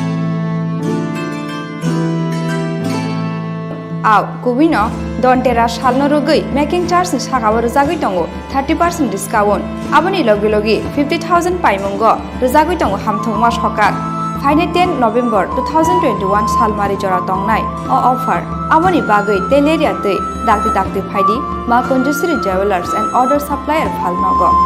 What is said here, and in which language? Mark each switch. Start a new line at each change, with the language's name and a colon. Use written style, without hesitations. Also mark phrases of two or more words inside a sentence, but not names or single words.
Turkic languages: आव कुबिनो दन्तेरा सालनो रगै
English: making charge
Turkic languages: नि सागाव रुजागै दङ 30% डिस्काउंट आबनि लगे लगे 50,000 पाइमुंगो रुजागै दङ हामथंमा सकाक फाइने 10 नभेम्बर 2021 सालमारि जरा दंनाय अ ऑफर आबनि बागै तेलेरिया तै दागति दागति फाइदि मा कुंजश्री ज्वेलर्स एंड ऑर्डर सप्लायर फालनगो